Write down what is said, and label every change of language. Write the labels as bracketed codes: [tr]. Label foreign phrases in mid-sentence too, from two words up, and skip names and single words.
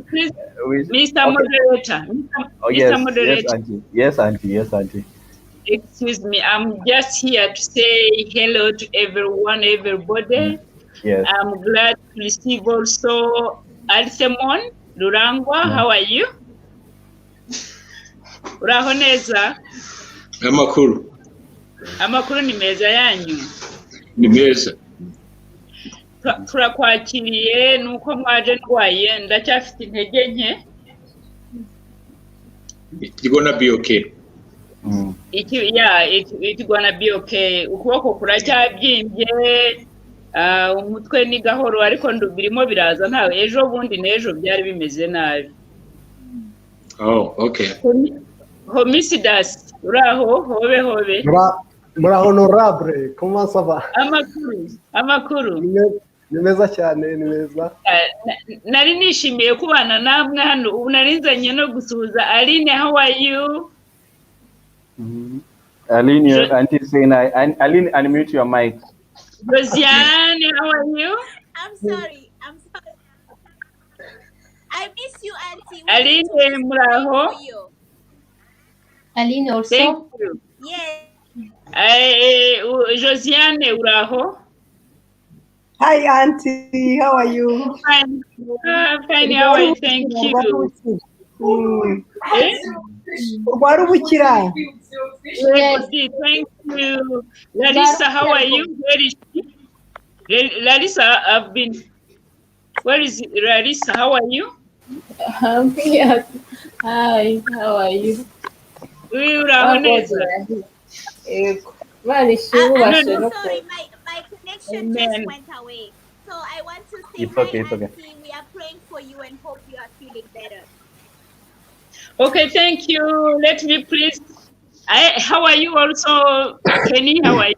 [en] Mr. Moderator. Mr. Moderator. Yes, auntie. Excuse me. I'm just here to say hello to everybody. Yes. I'm glad to receive also Arthemon, Rurangwa. How are you? [rw] Uraho neza? Amakuru ni meza yanyu. Ni meza. Turakwakiriye nuko mwaje ndwaye ndacyafite intege nke. [en] It's gonna be okay. It's gonna be okay. [rw] Ukuboko kuracyabyimbye, umutwe ni gahoro ariko birimo biraza ntawe ejo bundi n'ejo byari bimeze nabi. [en] Oh, okay. [rw] Hormisdas, uraho, hobe. Muraho honorable, [fr] comment ça va? [rw] Amakuru. Ni meza cyane, ni meza. Nari nishimiye kubana namwe hano, ubu narinzanye no gusuhuza Aline. [en] How are you? Aline, your auntie saying, Aline, unmute your mic. Josiane, how are you? I'm sorry. I miss you, Auntie. [rw] Aline, muraho. [en] Aline also. Thank you. Yes. [rw] Josiane, uraho. [en] Hi, Auntie. How are you? Fine. Fine. How are you? Thank you. Eh? [rw] Warubukira. [en] Yes. Thank you. Larissa, how are you? Where is she? Larissa, I've been. Where is Larissa? How are you? I'm here. Hi, how are you? [rw] Uraho neza. [en] Man, is she who I'm was so she? sorry, my connection just Amen. went away. So I want to say It's hi, okay, it's okay. Auntie. We are praying for you and hope you are feeling better. Okay, thank you. Let me please. How are you also, Kenny? How are you?